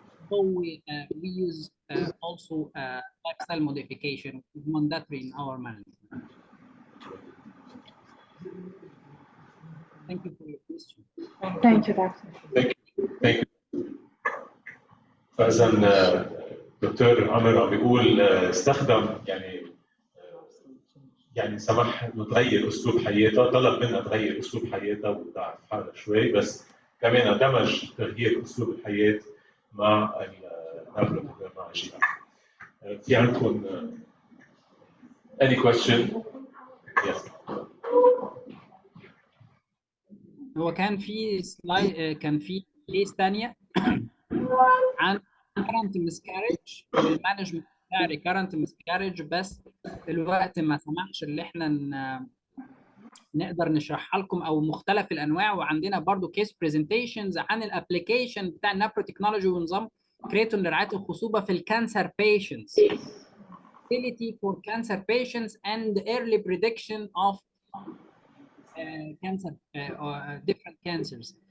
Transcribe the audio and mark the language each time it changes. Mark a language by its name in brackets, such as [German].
[English] So we use also lifestyle modification mandatory in our management. Thank you for your question. Thank you, Doctor. Thank you. [Arabic] فإذا دكتور عمر عم بيقول استخدم يعني يعني سمح انه تغير اسلوب حياتها، طلب منها تغير اسلوب حياتها وتضعف حالها شوي، بس كمان دمج تغيير اسلوب الحياه مع النابروتيكنولوجي مع الجيران. في عندكم [English] any question؟ Yes. [Arabic] هو كان في سلايد، كان في كيس ثانيه عن [English] current miscarriage [Arabic] والمانجمنت بتاع [English] recurrent miscarriage، [Arabic] بس الوقت ما سمحش اللي احنا نقدر نشرحها لكم او مختلف الانواع. وعندنا برضو كيس برزنتيشنز عن الابلكيشن بتاع النابروتكنولوجي ونظام كريتون لرعايه الخصوبه في الكانسر patients. [English] Fertility for cancer patients and early prediction of cancer, different cancers.